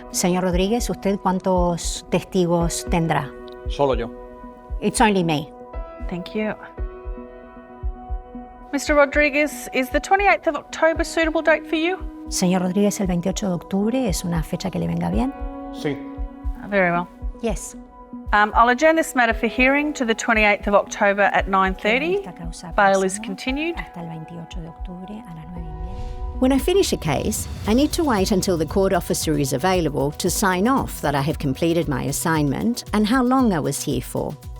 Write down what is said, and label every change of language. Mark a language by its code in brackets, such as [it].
[es] Señor Rodríguez, ¿usted cuántos testigos tendrá? Solo yo. [en] It's only me. Thank you. Mr Rodriguez, is the 28th of October a suitable date for you? [es] Señor Rodríguez, el 28 de octubre es una fecha que le venga bien? Sí. [en] Very well. Yes. I'll adjourn this matter for hearing to the 28th of October at 9:30. Bail is continued. When I finish a case, I need to wait until the court officer is available to sign off that I have completed my assignment and how long I was here for.